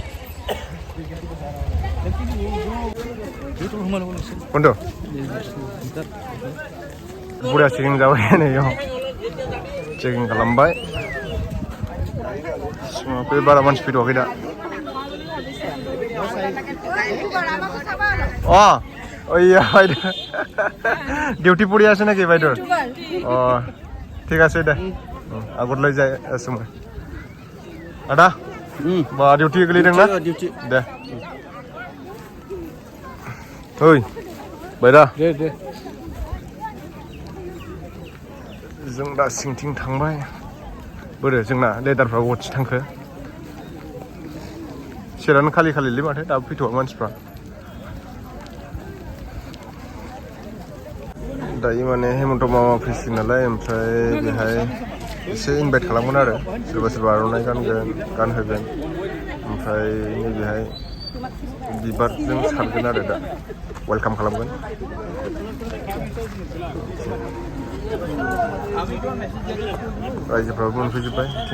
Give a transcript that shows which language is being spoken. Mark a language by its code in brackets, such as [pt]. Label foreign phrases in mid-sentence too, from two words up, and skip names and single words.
[brx] बन्द' बुरिया चेकिं जाबाय नै इयाव चेकिं खालामबाय बे बारा मानसि फैथ'वाखै दा ओइया [as] বাইদেউ ডিউটি পৰি আছে নেকি বাইদেউৰ ঠিক আছে দে আগত লৈ যাই আছো মই আদা বা ডিউটি গলিदों ना दे [brx] ओइ बायदा दे जों दा सिंथिं थांबाय बोरो जोंना लेदारफ्रा गथि थांखो सेरानो खालि खालिलै माथो दाबो फैथ'आ मानसिफ्रा दायो माने हेमन्त मामा फैसिगोन नालाय ओमफ्राय बेहाय एसे इनभाइट खालामगोन आरो सोरबा सोरबा आर'नाइ गानहोगोन ओमफ्राय नैबेहाय बिबारजों सारगोन आरो दा वेलकाम खालामगोन रायजोफ्राबो मोनफैजोब्बाय